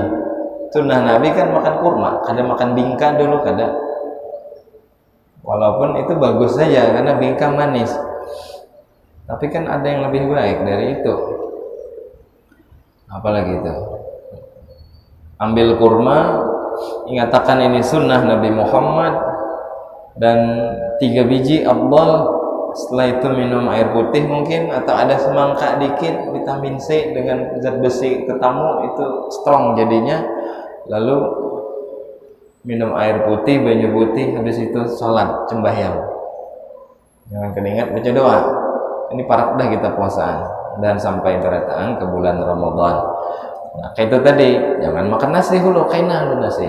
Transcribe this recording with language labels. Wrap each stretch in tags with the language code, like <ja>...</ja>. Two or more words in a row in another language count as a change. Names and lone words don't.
<id>Sunnah Nabi kan makan kurma, kada makan bingka dulu kada. Walaupun itu bagus saja karena bingka manis. Tapi kan ada yang lebih baik dari itu. Apalagi itu? Ambil kurma, ingatakan ini sunnah Nabi Muhammad, dan 3 biji afdal. Setelah itu minum air putih mungkin, atau ada semangka dikit, vitamin C dengan zat besi tetamu itu strong jadinya. Lalu minum air putih,</id> <bjn>banyu putih,</bjn> <id>habis itu sholat sembahyang. Jangan keringat, baca doa. Ini parat dah kita puasaan dan sampai berataan ke bulan Ramadan. Nah, kayak itu tadi, jangan makan nasi dulu,</id> <bjn>kaina lu nasi.</bjn>